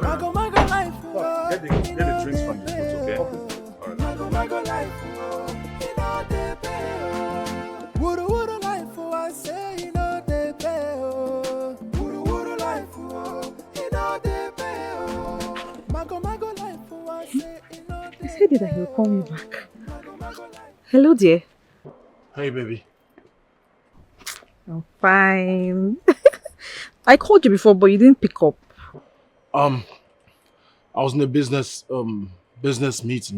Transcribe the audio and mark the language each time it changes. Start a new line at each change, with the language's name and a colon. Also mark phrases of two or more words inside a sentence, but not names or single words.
English: Mago life, oh, Get the drinks from the food, okay? All right. Mago life, oh, you know the day, oh. Wuru life, oh, I say, you know the day, oh. Wuru life, oh, you know the day, oh. Mago life, oh, I say, you know the He said that he'll call me back. Hello, dear. Hey, baby. I'm fine. I called you before, but you didn't pick up. I was in a business meeting.